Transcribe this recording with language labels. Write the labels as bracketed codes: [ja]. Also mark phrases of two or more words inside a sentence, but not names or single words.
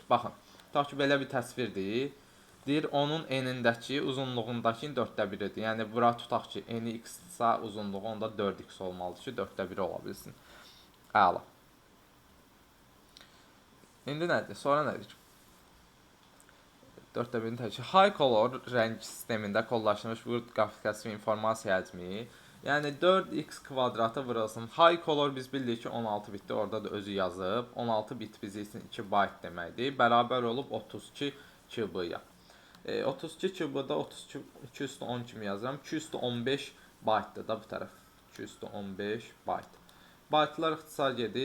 [az] Baxın, tutaq ki, belə bir təsvirdir. Deyir, onun enindəki uzunluğundakı 1/4-dir. Yəni, bura tutaq ki, eni x-sa uzunluğu onda 4x olmalıdır ki, 1/4 ola bilsin. Əla. İndi nədir? Sonra nədir? 4/1-in təşkil. [en] High color [az] rəng sistemində kodlaşdırılmış bu qrafikasiya informasiya həcmi, yəni 4x kvadratı vurulsun. [en] High color [az] biz bildik ki 16 bitdir, orada da özü yazıb. 16 bit bizim üçün 2 byte deməkdir. Bərabər olub 32 KB-ya. 32 KB-da 32 210 kimi yazıram. 215 byte-dır da bu tərəf. 215 byte. Byte-lar ixtisar gedir.